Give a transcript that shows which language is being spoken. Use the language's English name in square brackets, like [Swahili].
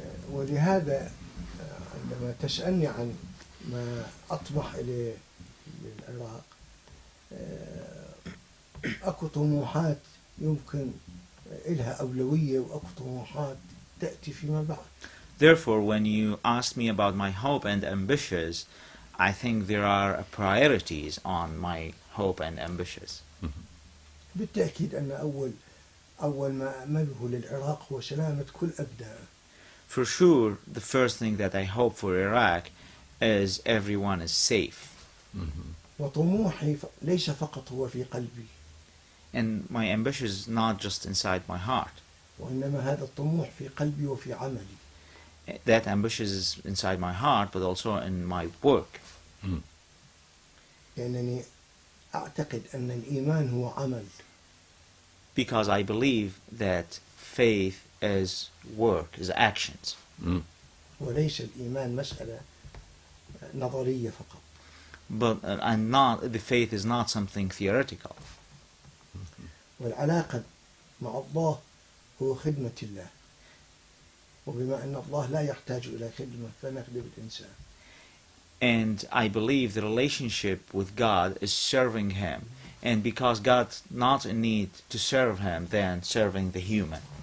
[Arabic] ولهذا عندما تسألني عن ما أطمح إليه للعراق، أكو طموحات يمكن إلها أولوية وأكو طموحات تأتي فيما بعد. [English] Therefore, when you ask me about my hope and ambitions, I think there are priorities on my hope and ambitions. [Arabic] بالتأكيد أن أول ما أمله للعراق هو سلامة كل أبنائه. [English] For sure, the first thing that I hope for Iraq is everyone is safe. [Arabic] وطموحي ليس فقط هو في قلبي. [English] And my ambition is not just inside my heart. [Arabic] وإنما هذا الطموح في قلبي وفي عملي. [English] That ambition is inside my heart, but also in my work. [Arabic] لأنني أعتقد أن الإيمان هو عمل. [English] Because I believe that faith is work, is actions. [Arabic] وليس الإيمان مسألة نظرية فقط. [English] But the faith is not something theoretical. [Arabic] والعلاقة مع الله هو خدمة الله. وبما أن الله لا يحتاج إلى خدمة فنخدم الإنسان. [English] And I believe the relationship with God is serving Him. And because God's not in need to serve Him, then serving the human.